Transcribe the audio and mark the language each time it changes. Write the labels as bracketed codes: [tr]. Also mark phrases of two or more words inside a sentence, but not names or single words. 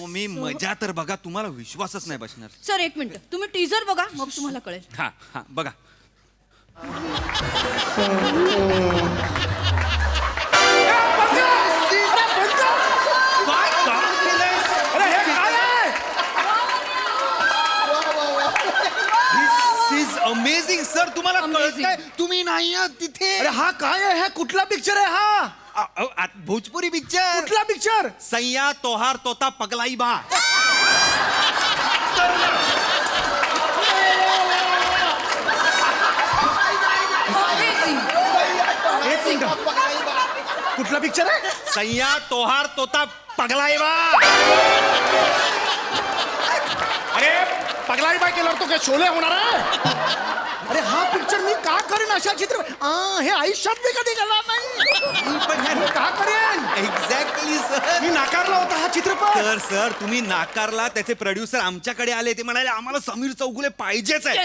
[mr] तुम्ही मजा तर बघा, तुम्हाला विश्वासच नाही बसणार. सर एक मिनिट, तुम्ही टीजर बघा मग तुम्हाला कळेल. हा हा बघा. काय काम केलंय? अरे हे काय आहे? [en] This is amazing, [mr] सर. तुम्हाला [en] Amazing. [mr] कळतंय? तुम्ही नाही आहात तिथे. अरे हा काय आहे? हा कुठला पिक्चर आहे हा? भोजपुरी पिक्चर. कुठला पिक्चर? सैया तोहार तोता पगलाई बा. [en] Amazing. [mr] एक मिनिट. कुठला पिक्चर आहे? सैया तोहार तोता पगलाई बा. अरे पगलाई बाय केल्यावर तो काय शोले होणार आहे? अरे हा पिक्चर मी का करेन अशा चित्र हे आयुष्यात मी कधी गेला नाही. पण मी का करेन? एक्झॅक्टली सर. मी नाकारला होता हा चित्रपट. सर तुम्ही नाकारला. त्याचे प्रोड्युसर आमच्याकडे आले. ते म्हणाले आम्हाला समीर चौगुले पाहिजेच आहे.